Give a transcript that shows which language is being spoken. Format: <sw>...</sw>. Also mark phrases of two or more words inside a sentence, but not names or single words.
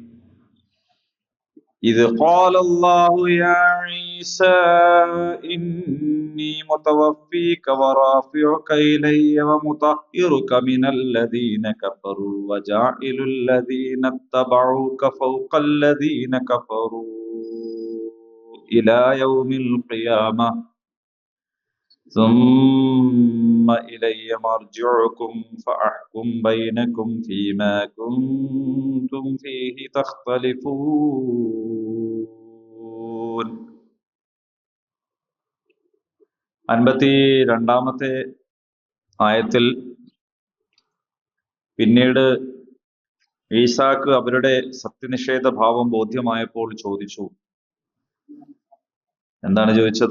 <ar>إذ قال الله يا عيسى إني متوفيك ورافعك إلي ومطهرك من الذين كفروا وجاعل الذين اتبعوك فوق الذين كفروا إلى يوم القيامة ثم إلي مرجعكم فأحكم بينكم فيما كنتم فيه تختلفون.</ar> <ml>52-ാമത്തെ ആയത്തിൽ പിന്നീട് ഈസാക്ക് അവരുടെ സത്യനിഷേധ ഭാവം ബോധ്യമായപ്പോൾ ചോദിച്ചു. എന്താണ് ചോദിച്ചത്?</ml>